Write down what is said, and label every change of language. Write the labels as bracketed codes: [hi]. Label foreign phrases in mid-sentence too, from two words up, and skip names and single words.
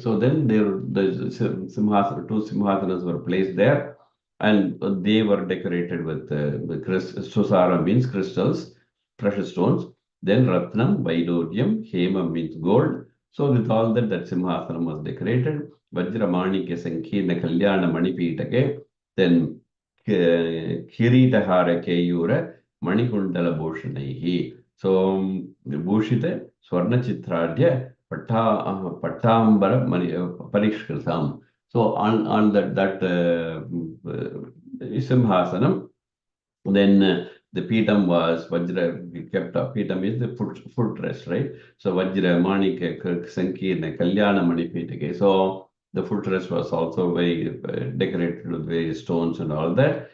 [en] So then the Simhasana, two Simhasanas were placed there, and they were decorated with Susara means crystals, precious stones. Then Ratnam, Vaiduryam, Hema means gold. So with all that, that Simhasanam was decorated. [sa] वज्रमणि संकीर्ण कल्याण मणिपीठके, then किरीटहार केयूर मणिकुण्डल भूषणैः. So भूषिते स्वर्ण चित्राढ्य पीताम्बर परिष्कृतम्. [en] So on that Simhasanam, then the Pitam was Vajra, we kept up. Pitam is the footrest, right? So Vajra, [sa] मणिक संकीर्ण कल्याण मणिपीठके. [en] So the footrest was also very decorated with various stones and all that.